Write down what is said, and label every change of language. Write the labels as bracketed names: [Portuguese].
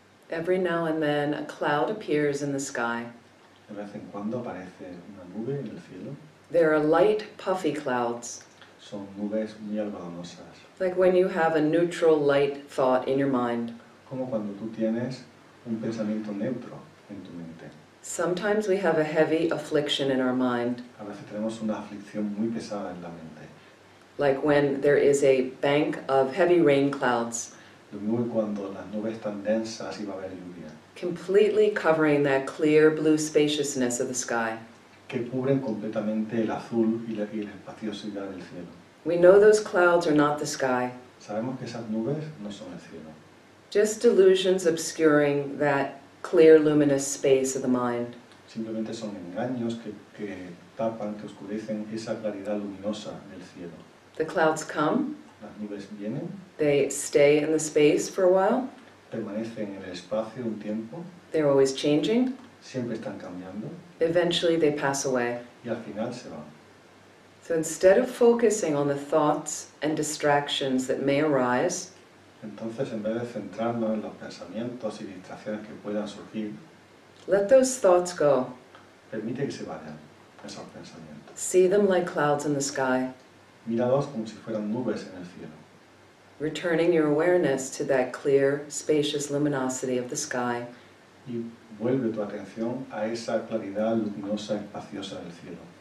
[English] Every now and then a cloud appears in the sky. [Spanish] De vez en cuando aparece una nube en el cielo. [English] There are light, puffy clouds, [Spanish] Son nubes muy algodonosas. [English] like when you have a neutral, light thought in your mind. [Spanish] Como cuando tú tienes un pensamiento neutro en tu mente. [English] Sometimes we have a heavy affliction in our mind, [Spanish] A veces tenemos una aflicción muy pesada en la mente. [English] like when there is a bank of heavy rain clouds, [Spanish] Lo mismo que cuando las nubes están densas y va a haber lluvia, [English] completely covering that clear blue spaciousness of the sky. [Spanish] que cubren completamente el azul y la espaciosidad del cielo. [English] We know those clouds are not the sky, [Spanish] Sabemos que esas nubes no son el cielo, [English] just delusions obscuring that clear luminous space of the mind. [Spanish] simplemente son engaños que tapan, que oscurecen esa claridad luminosa del cielo. [English] The clouds come, [Spanish] Las nubes vienen, [English] they stay in the space for a while, [Spanish] permanecen en el espacio un tiempo, [English] they're always changing, [Spanish] siempre están cambiando [English] eventually they pass away. [Spanish] y al final se van. [English] So instead of focusing on the thoughts and distractions that may arise, [Spanish] Entonces, en vez de centrarnos en los pensamientos y distracciones que puedan surgir, [English] let those thoughts go. [Spanish] permite que se vayan esos pensamientos. [English] See them like clouds in the sky, [Spanish] Míralos como si fueran nubes en el cielo, [English] returning your awareness to that clear, spacious luminosity of the sky. [Spanish] y vuelve tu atención a esa claridad luminosa y espaciosa del cielo,